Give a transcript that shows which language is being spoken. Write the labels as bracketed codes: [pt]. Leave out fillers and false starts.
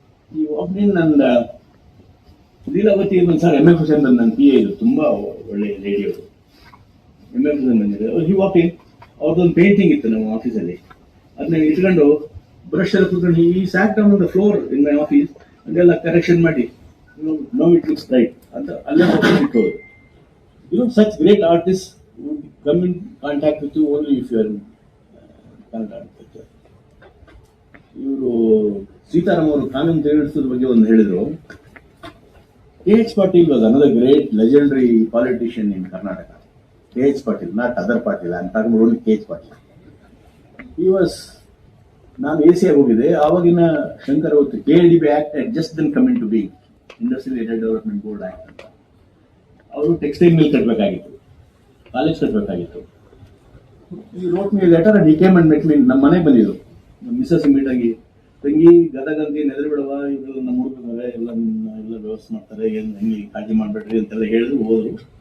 [kn] ಈ walk in ನನ್ನ Leelavathi sir, MF Hussain ನನ್ನ PA ಇದು, ತುಂಬಾ ಒಳ್ಳೆ ಲೇಡಿ ಅವರು. MF ಹುಸೇನ್ ಬಂದಿದೆ, ಈ ವಾಕ್ ಇನ್, ಅವ್ರದ್ದೊಂದು ಪೇಂಟಿಂಗ್ ಇತ್ತು ನಮ್ಮ ಆಫೀಸಲ್ಲಿ, ಅದನ್ನ ಇಟ್ಕೊಂಡು ಬ್ರಷ್ ಎಲ್ಲ ಕೂತ್ಕೊಂಡು ಈ [en] sat down the floor in my office, [kn] ಅದೆಲ್ಲ ಕರೆಕ್ಷನ್ ಮಾಡಿ [en] no it looks right [kn] ಅಂತ ಅಲ್ಲೇ ಇಟ್ಟೋರು. [en] Such great artist would come in contact with you only if you are in Kannada architecture. [kn] ಇವರು ಸೀತಾರಾಮ್ ಅವರು ಕಾನೂನು ತಿಳಿಸೋದ್ರ ಬಗ್ಗೆ ಒಂದು ಹೇಳಿದ್ರು. [en] KH Patil was another great legendary politician in Karnataka. KH Patil, not other Patil. I am talking about only KH Patil. He was, [kn] ನಾನು AC ಹೋಗಿದ್ದೆ, ಆವಾಗಿನ ಶಂಕರ್ ಅವತ್ತು [en] KLDB act just then come into being, industrial area development board act ಅಂತ. [kn] ಅವರು textile mill ಕಟ್ಟಬೇಕಾಗಿತ್ತು, college ಕಟ್ಟಬೇಕಾಗಿತ್ತು. [en] ಈ wrote me letter and he came and met me. [kn] ನಮ್ಮ ಮನೆಗೆ ಬಂದಿದ್ದು, ನಮ್ಮ ಮಿಸ್ಸಸ್ ಮೀಟ್ ಆಗಿ, ತಂಗಿ ಗದಗಂತಿ ನೆದರಿ ಬಿಡವ, ಇವರು ನಮ್ಮ ಹುಡುಗರೆ ಎಲ್ಲ ವ್ಯವಸ್ಥೆ ಮಾಡ್ತಾರೆ, ಏನು ಹೆಂಗೆ ಕಾಳಜಿ ಮಾಡಬೇಡ್ರಿ ಅಂತೆಲ್ಲ ಹೇಳಿದ್ರು, ಹೋದ್ರು.